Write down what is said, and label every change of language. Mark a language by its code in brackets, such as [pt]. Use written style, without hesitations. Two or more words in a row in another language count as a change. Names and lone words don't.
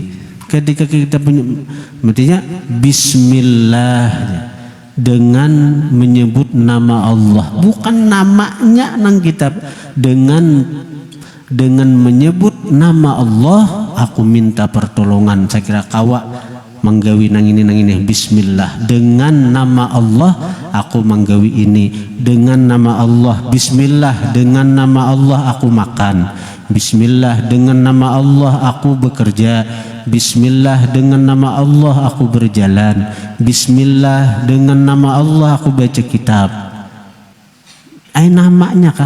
[bjn] Ketika kita artinya Bismillah, dengan menyebut nama Allah, bukan namanya nang kitab, dengan menyebut nama Allah aku minta pertolongan. Saya kira kawa menggawi nang ini Bismillah, dengan nama Allah aku menggawi ini, dengan nama Allah Bismillah, dengan nama Allah aku makan, Bismillah, dengan nama Allah aku bekerja, Bismillah, dengan nama Allah aku berjalan, Bismillah, dengan nama Allah aku baca kitab. Namanya kah?